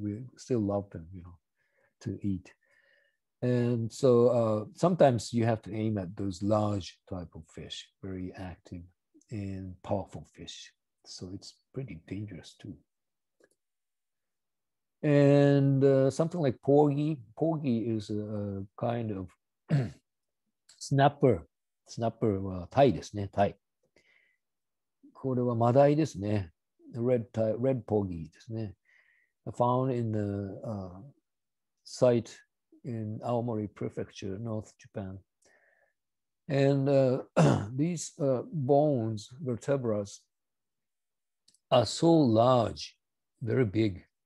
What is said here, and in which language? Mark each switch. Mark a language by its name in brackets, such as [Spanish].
[English] We still love them, you know, to eat. And so sometimes you have to aim at those large type of fish, very active and powerful fish. So it's pretty dangerous too. And something like porgy. Porgy is a kind of snapper. [Japanese] Snapper はタイですね、タイ。これはマダイですね。 [English] Red porgy ですね。 Found in the site in Aomori Prefecture, North Japan. And these bones, vertebrae, are so large, very big.